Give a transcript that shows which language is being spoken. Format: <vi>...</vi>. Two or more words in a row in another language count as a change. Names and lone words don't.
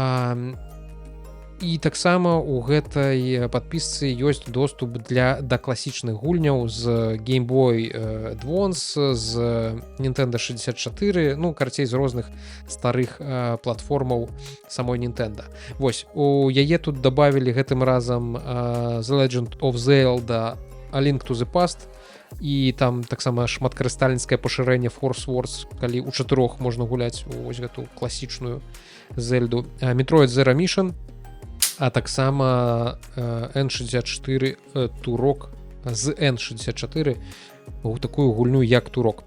<be>І таксама ў гэтай падпісцы ёсць доступ да класічных гульняў з Game Boy Advance, з Nintendo 64, ну, карцей, з розных старых платформаў самой Nintendo. Вось, у яе тут добавілі гэтым разам The Legend of Zelda A Link to the Past, і там таксама шматкарыстальніцкае пашырэнне Force Wars, калі ў 4 можна гуляць вось гэту класічную Зельду. Metroid Zero Mission, а таксама N64 Турок з N64 у такую гульню як Турок.</be>